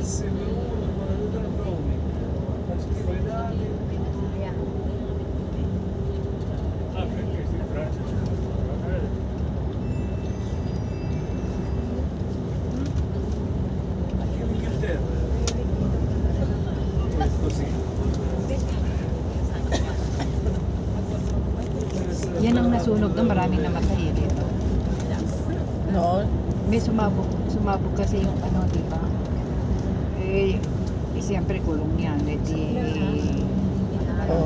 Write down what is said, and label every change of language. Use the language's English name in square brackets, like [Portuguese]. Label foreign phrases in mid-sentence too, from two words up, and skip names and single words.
[Italian] Sembra uno, ma non è Roma. Altri pedali. Ah, perché si in Francia c'è Anche in Inghilterra. È così. [Filipino] Yan ang nasunog doon, maraming namatay eh dito. Noon? May sumabog kasi yung ano, di ba? Eh siyempre kulong yan. Eh di... Oh.